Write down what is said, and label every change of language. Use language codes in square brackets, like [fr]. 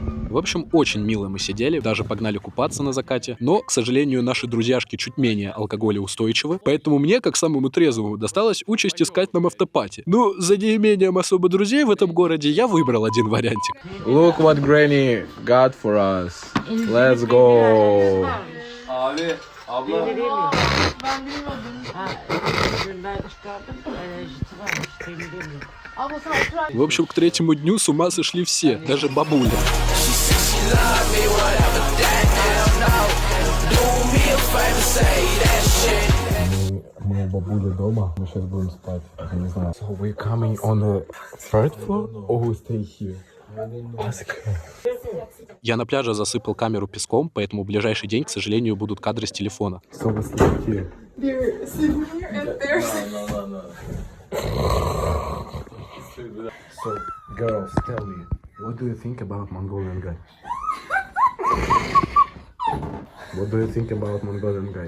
[ru] В общем, очень мило мы сидели, даже погнали купаться на закате, но, к сожалению, наши друзьяшки чуть менее алкоголеустойчивы, поэтому мне, как самому трезвому, досталась участь искать нам автопати. Ну, за неимением особо друзей в этом городе я выбрал один вариантик. [en] Look what Granny got for us. Let's go. [tr] Abi, abla. [ru] В общем, к третьему дню с ума сошли все, даже бабуля. Мы у бабули дома, мы сейчас будем спать. Я не знаю. [en] So we're coming on the third floor or we stay here? [ru] Я на пляже засыпал камеру песком, поэтому в ближайший день, к сожалению, будут кадры с телефона. [en] So we stay here. They're sleeping here and they're So, girls, tell me, what do you think about Mongolian guy? What do you think about Mongolian guy?